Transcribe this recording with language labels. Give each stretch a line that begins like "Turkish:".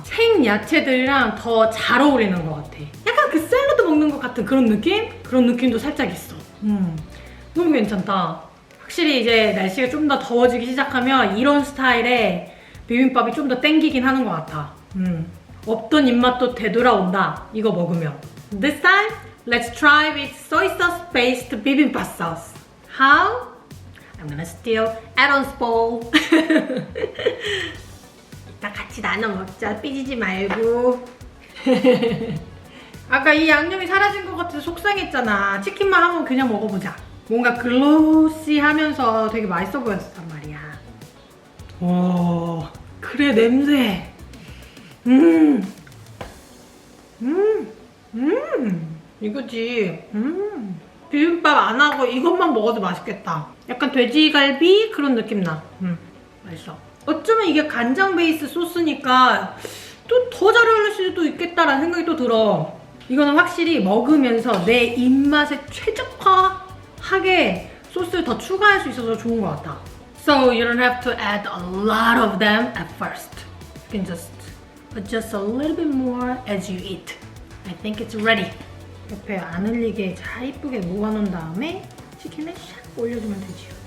Korean: 생야채들이랑 더 잘 어울리는 것 같아. 약간 그 샐러드 먹는 것 같은 그런 느낌? 그런 느낌도 살짝 있어. 너무 괜찮다. 확실히 이제 날씨가 좀 더 더워지기 시작하면 이런 스타일의 비빔밥이 좀 더 땡기긴 하는 것 같아. 없던 입맛도 되돌아온다, 이거 먹으면.
English: This time, let's try with soy sauce based bibimbap sauce. How? I'm gonna steal Aaron's bowl.
Korean: 이따 같이 나눠 먹자. 삐지지 말고. 아까 이 양념이 사라진 것 같아서 속상했잖아. 치킨만 한번 그냥 먹어보자. 뭔가 글로시하면서 되게 맛있어 보였단 말이야. 오, 그래 냄새. 이거지. 비빔밥 안 하고 이것만 먹어도 맛있겠다. 약간 돼지갈비 그런 느낌 나. 맛있어. 어쩌면 이게 간장 베이스 소스니까 또 더 잘 어울릴 수도 있겠다라는 생각이 또 들어. 이거는 확실히 먹으면서 내 입맛에 최적화하게 소스를 더 추가할 수 있어서 좋은 것 같아.
English: So you don't have to add a lot of them at first. You can just adjust a little bit more as you eat. I think it's ready.
Korean: 옆에 안 흘리게 잘 이쁘게 모아놓은 다음에 치킨을 샥 올려주면 되지요.